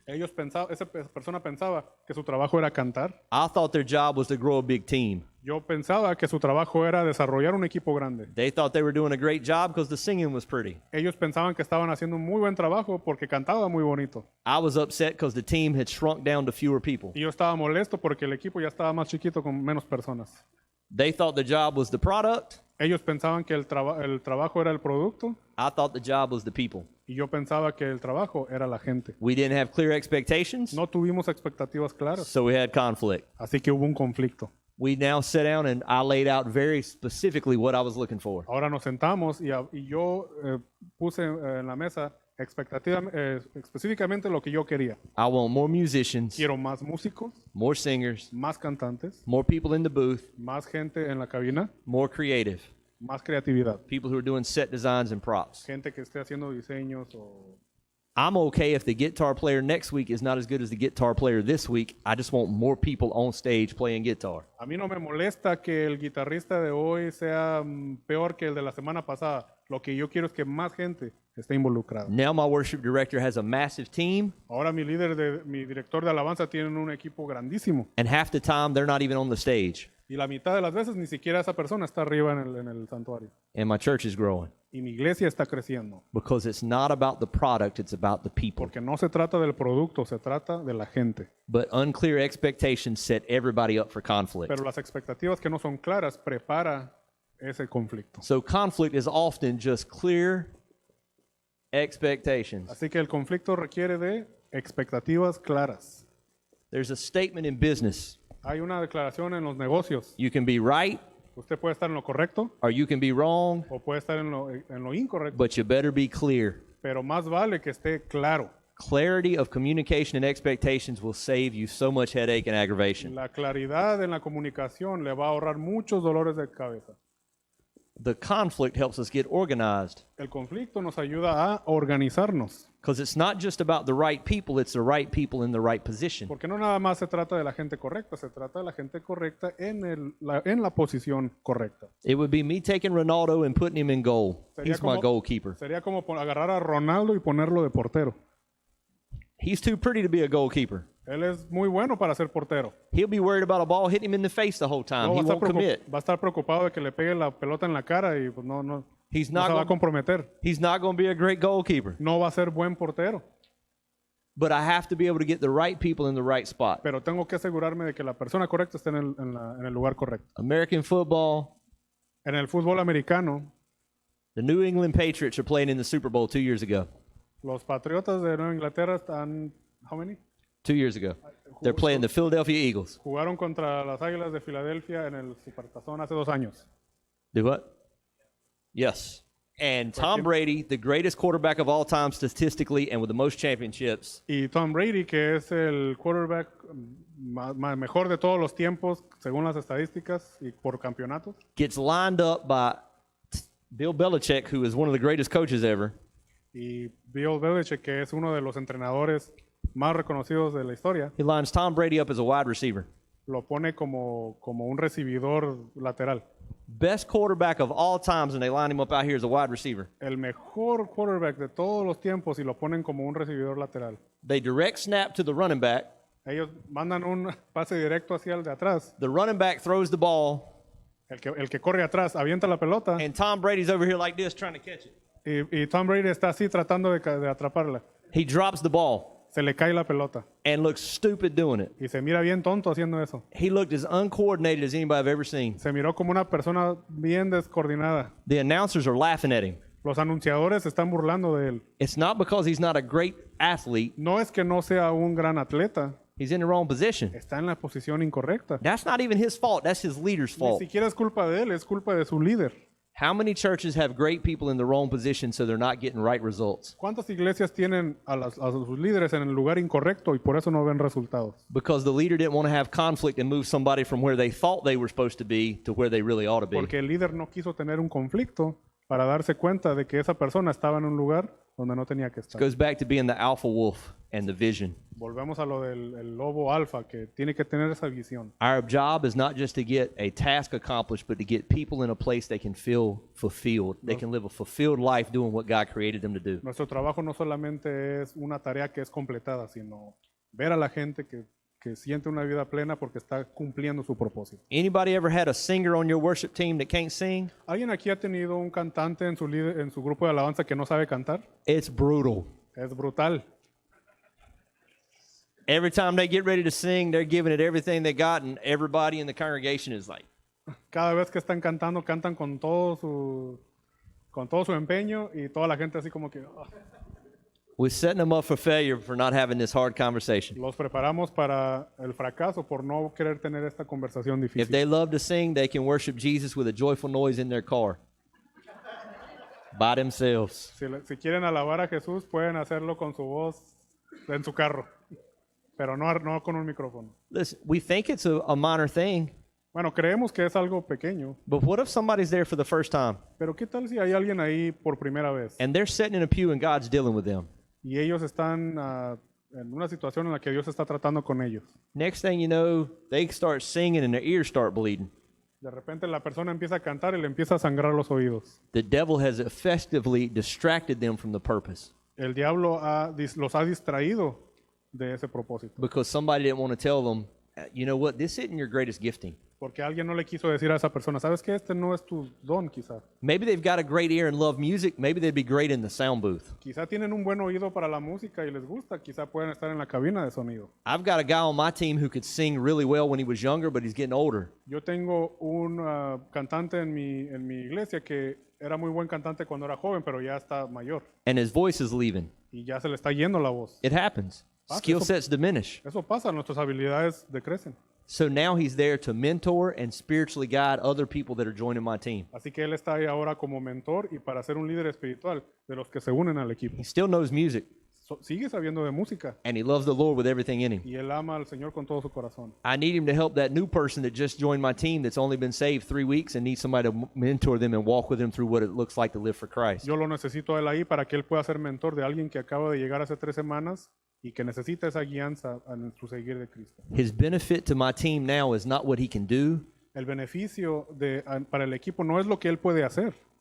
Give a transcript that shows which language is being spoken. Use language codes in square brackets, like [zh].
[es] Esa persona pensaba que su trabajo era cantar. [en] I thought their job was to grow a big team. [es] Yo pensaba que su trabajo era desarrollar un equipo grande. [en] They thought they were doing a great job because the singing was pretty. [es] Ellos pensaban que estaban haciendo un muy buen trabajo porque cantaba muy bonito. [en] I was upset because the team had shrunk down to fewer people. [es] Y yo estaba molesto porque el equipo ya estaba más chiquito con menos personas. [en] They thought the job was the product. [es] Ellos pensaban que el trabajo era el producto [en] I thought the job was the people. [es] y yo pensaba que el trabajo era la gente. [en] We didn't have clear expectations, [es] No tuvimos expectativas claras, [en] so we had conflict. [es] así que hubo un conflicto. [en] We now sat down and I laid out very specifically what I was looking for. [es] Ahora nos sentamos y yo puse en la mesa específicamente lo que yo quería. [en] I want more musicians, [es] Quiero más músicos, [en] more singers, [es] más cantantes, [en] more people in the booth, [es] más gente en la cabina, [en] more creative, [es] más creatividad, [en] people who are doing set designs and props. [es] gente que esté haciendo diseños o... [en] I'm okay if the guitar player next week is not as good as the guitar player this week. I just want more people on stage playing guitar. [es] A mí no me molesta que el guitarrista de hoy sea peor que el de la semana pasada. Lo que yo quiero es que más gente esté involucrada. [en] Now my worship director has a massive team, [es] Ahora mi director de alabanza tiene un equipo grandísimo. [en] and half the time they're not even on the stage. [es] Y la mitad de las veces ni siquiera esa persona está arriba en el santuario. [en] And my church is growing [es] Y mi iglesia está creciendo. [en] because it's not about the product, it's about the people. [es] Porque no se trata del producto, se trata de la gente. [en] But unclear expectations set everybody up for conflict. [es] Pero las expectativas que no son claras prepara ese conflicto. [en] So conflict is often just clear expectations. [es] Así que el conflicto requiere de expectativas claras. [en] There's a statement in business. [es] Hay una declaración en los negocios. [en] You can be right [es] Usted puede estar en lo correcto [en] or you can be wrong, [es] o puede estar en lo incorrecto. [en] but you better be clear. [es] Pero más vale que esté claro. [en] Clarity of communication and expectations will save you so much headache and aggravation. [es] La claridad en la comunicación le va a ahorrar muchos dolores de cabeza. [en] The conflict helps us get organized [es] El conflicto nos ayuda a organizarnos. [en] because it's not just about the right people, it's the right people in the right position. [es] Porque no nada más se trata de la gente correcta, se trata de la gente correcta en la posición correcta. [en] It would be me taking Ronaldo and putting him in goal. He's my goalkeeper. [es] Sería como agarrar a Ronaldo y ponerlo de portero. [en] He's too pretty to be a goalkeeper. [es] Él es muy bueno para ser portero. [en] He'll be worried about a ball hitting him in the face the whole time. [es] No, [en] He won't commit. [es] va a estar preocupado de que le pegue la pelota en la cara y pues no [en] He's [es] se va a [en] not [es] comprometer. [en] going to be a great goalkeeper. [es] No va a ser buen portero. [en] But I have to be able to get the right people in the right spot. [es] Pero tengo que asegurarme de que la persona correcta esté en el lugar correcto. [en] American football, [es] En el fútbol americano, [en] the New England Patriots are playing in the Super Bowl 2 years ago. [es] los Patriotas de Nueva Inglaterra están... [en] ¿How many? 2 years ago. They're playing the Philadelphia Eagles. [es] Jugaron contra las Águilas de Filadelfia en el Supertazón hace 2 años. [en] Do what? Yes. And Tom Brady, the greatest quarterback of all time statistically and with the most championships, [es] Y Tom Brady, que es el quarterback mejor de todos los tiempos, según las estadísticas y por campeonatos, [en] gets lined up by Bill Belichick, who is one of the greatest coaches ever. [es] y Bill Belichick, que es uno de los entrenadores más reconocidos de la historia, [en] He lines Tom Brady up as a wide receiver. [es] lo pone como un recibidor lateral. [en] Best quarterback of all times, and they line him up out here as a wide receiver. [es] El mejor quarterback de todos los tiempos y lo ponen como un recibidor lateral. [en] They direct snap to the running back. [es] Ellos mandan un pase directo hacia el de atrás. [en] The running back throws the ball, [es] El que corre atrás avienta la pelota [en] and Tom Brady's over here like this trying to catch it. [es] y Tom Brady está así tratando de atraparla. [en] He drops the ball [es] Se le cae la pelota [en] and looks stupid doing it. [es] y se mira bien tonto haciendo eso. [en] He looked as uncoordinated as anybody I've ever seen. [es] Se miró como una persona bien descoordinada. [en] The announcers are laughing at him. [es] Los anunciadores se están burlando de él. [en] It's not because he's not a great athlete. [es] No es que no sea un gran atleta, [en] He's in the wrong position. [es] está en la posición incorrecta. [en] That's not even his fault. That's his leader's [es] Ni [en] fault. [es] siquiera es culpa de él, es culpa de su líder. [en] How many churches have great people in the wrong position so they're not getting right results? [es] ¿Cuántas iglesias tienen a sus líderes en el lugar incorrecto y por eso no ven resultados? [en] Because the leader didn't want to have conflict and move somebody from where they thought they were supposed to be to where they really ought to be. [es] Porque el líder no quiso tener un conflicto para darse cuenta de que esa persona estaba en un lugar donde no tenía que [en] It [es] estar. [en] goes back to being the alpha wolf and the vision. [es] Volvemos a lo del el lobo alfa, que tiene que tener esa visión. [en] Our job is not just to get a task accomplished, but to get people in a place they can feel fulfilled. They can live a fulfilled life doing what God created them to do. [es] Nuestro trabajo no solamente es una tarea que es completada, sino ver a la gente que siente una vida plena porque está cumpliendo su propósito. [en] Anybody ever had a singer on your worship team that can't sing? [es] ¿Alguien aquí ha tenido un cantante en su grupo de alabanza que no sabe cantar? [en] It's brutal. [es] Es brutal. [en] Every time they get ready to sing, they're giving it everything they got, and everybody in the congregation is like, [es] Cada vez que están cantando, cantan con todo su empeño y toda la gente así como que [en] we're setting them up for failure for not having this hard conversation. [es] los preparamos para el fracaso por no querer tener esta conversación [en] If [es] difícil. [en] they love to sing, they can worship Jesus with a joyful noise in their car by themselves. [es] Si quieren alabar a Jesús, pueden hacerlo con su voz en su carro, pero no con un micrófono. [en] Listen, we think it's a minor thing, [es] Bueno, creemos que es algo pequeño, [en] but what if somebody's there for the first time [es] pero ¿qué tal si hay alguien ahí por primera vez [en] and they're sitting in a pew and God's dealing with them? [es] y ellos están en una situación en la que Dios está tratando con ellos? [en] Next thing you know, they start singing and their ears start bleeding. [es] De repente la persona empieza a cantar y le empieza a sangrar los oídos. [en] The devil has effectively distracted them from the purpose [es] El diablo los ha distraído de ese propósito, [en] because somebody didn't want to tell them, you know what, this isn't your greatest gifting. [es] porque alguien no le quiso decir a esa persona, ¿sabes qué? Este no es tu don, quizá. [en] Maybe they've got a great ear and love music. Maybe they'd be great in the sound booth. [es] Quizá tienen un buen oído para la música y les gusta, quizá pueden estar en la cabina de sonido. [en] I've got a guy on my team who could sing really well when he was younger, but he's getting older. [es] Yo tengo un cantante en mi iglesia que era muy buen cantante cuando era joven, pero ya está mayor [en] And his voice is leaving. [es] y ya se le está yendo la voz. [en] It happens. Skill sets diminish. [es] Eso pasa, nuestras habilidades decrecen. [en] So now he's there to mentor and spiritually guide other people that are joining my team. [es] Así que él está ahí ahora como mentor y para ser un líder espiritual de los que se unen al equipo. [en] He still knows music, [es] Sigue sabiendo de música [en] and he loves the Lord with everything in him. [es] y él ama al Señor con todo su corazón. [en] I need him to help that new person that just joined my team that's only been saved 3 weeks and needs somebody to mentor them and walk with them through what it looks like to live for Christ. [es] Yo lo necesito a él ahí para que él pueda ser mentor de alguien que acaba de llegar hace 3 semanas y que necesita esa guianza en su seguir de Cristo. [en] His benefit to my team now is not what he can do, [es] El beneficio para el equipo no es lo que él puede hacer,